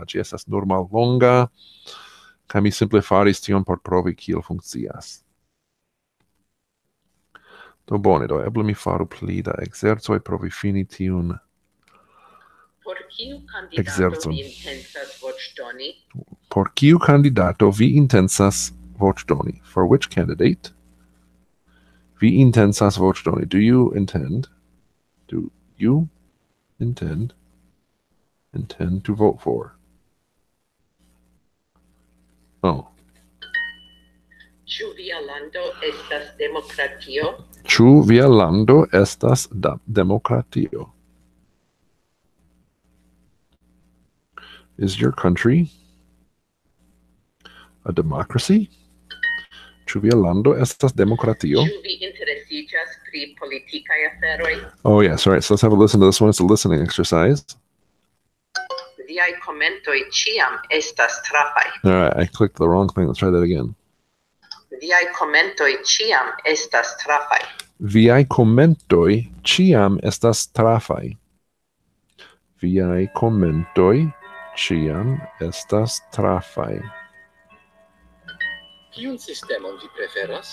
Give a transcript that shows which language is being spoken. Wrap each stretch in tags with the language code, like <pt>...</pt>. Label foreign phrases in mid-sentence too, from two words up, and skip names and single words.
<eo>Ĝi estas nur mallonga, kaj mi simple faris tion por provi kiel funkcias. Do bone, do eble mi faru pli da ekzercoj provi fini tiun Por kiu kandidato vi intensas voĉdoni? Por kiu kandidato vi intensas voĉdoni?</eo> <en>For which candidate</en> <eo>vi intensas voĉdoni?</eo> <en>Do you intend to vote for? Oh.</en> <eo>Ĉu via lando estas demokratio? Ĉu via lando estas demokratio?</eo> <en>Is your country a democracy?</en> <eo>Ĉu via lando estas demokratio? Ĉu vi interesiĝas pri politikaj aferoj?</eo> <en>Oh, yes. All right. So let's have a listen to this one. It's a listening exercise.</en> <eo>Viaj komentoj ĉiam estas trafaj.</eo> <en>All right. I clicked the wrong thing. Let's try that again.</en> <eo>Viaj komentoj ĉiam estas trafaj. Viaj komentoj ĉiam estas trafaj. Viaj komentoj ĉiam estas trafaj. Kiun sistemon vi preferas?</eo>